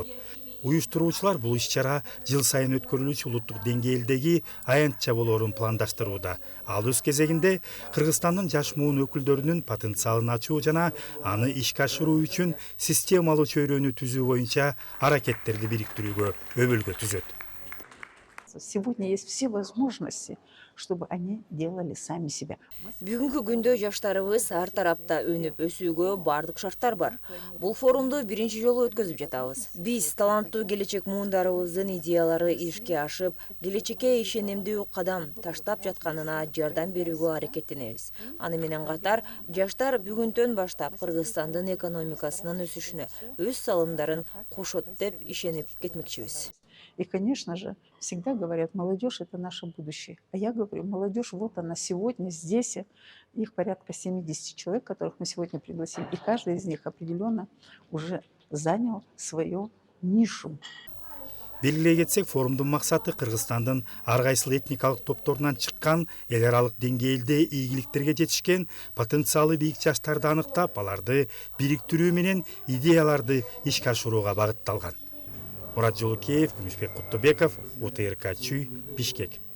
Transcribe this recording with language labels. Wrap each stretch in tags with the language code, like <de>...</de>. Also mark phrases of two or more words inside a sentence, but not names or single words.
<ky>Уюштуруучулар бул иш-чара жыл сайын өткөрүлүүчү улуттук деңгээлдеги аянтча болоорун пландаштырууда. Ал өз кезегинде Кыргызстандын жаш муун өкүлдөрүнүн потенциалын ачуу жана аны ишке ашыруу үчүн системалуу чөйрөнү түзүү боюнча аракеттерди бириктирүүгө өбөлгө түзөт.</ky> <ru>Сегодня есть все возможности, чтобы они делали сами себя.</ru> <ky>Бүгүнкү күндө жаштарыбыз ар тарапта өнүп өсүүгө бардык шарттар бар. Бул форумду биринчи жолу өткөзүп жатабыз. Биз таланттуу келечек муундарыбыздын идеялары ишке ашып, келечекке ишенимдүү кадам таштап жатканына жардам берүүгө аракеттенебиз. Аны менен катар жаштар бүгүнтөн баштап Кыргызстандын экономикасынын өсүшүнө өз салымдарын кошот деп ишенип кетмекчибиз.</ky> <ru>И, конечно же, всегда говорят, молодежь – это наше будущее. А я говорю, молодежь, вот она сегодня здесь, их порядка 70 человек, которых мы сегодня пригласили, и каждый из них определенно уже занял свою нишу.</ru> <ky>Белгилей кетсек, форумдун максаты Кыргызстандын ар кайсыл этникалык топторунан чыккан, эл аралык деңгээлде ийгиликтерге жетишкен потенциалы бийик жаштарды аныктап, аларды бириктирүү менен идеяларды ишке ашырууга багытталган. Мурат Жолукеев, Күмүшбек Куттубеков, УТРК Чүй, Бишкек.</ky>